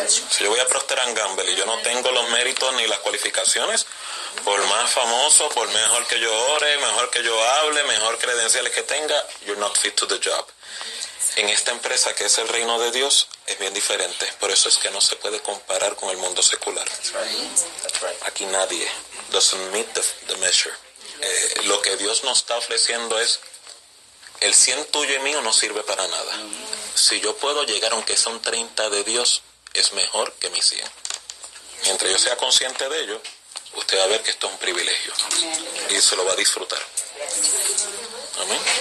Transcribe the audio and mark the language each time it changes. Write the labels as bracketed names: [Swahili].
[Spanish] Si yo voy a Procter & Gamble y yo no tengo los méritos ni las cualificaciones, por más famoso, por mejor que yo ore, mejor que yo hable, mejor credenciales que tenga, [English] you're not fit to the job. [Spanish] En esta empresa que es el reino de Dios es bien diferente, por eso es que no se puede comparar con el mundo secular. Aquí nadie [English] doesn't meet the measure. [Spanish] Lo que Dios nos está ofreciendo es, el 100 tuyo y mío no sirve para nada. Si yo puedo llegar, aunque son 30 de Dios, es mejor que mi 100. Mientras yo sea consciente de ello, usted va a ver que esto es un privilegio y se lo va a disfrutar. Amén.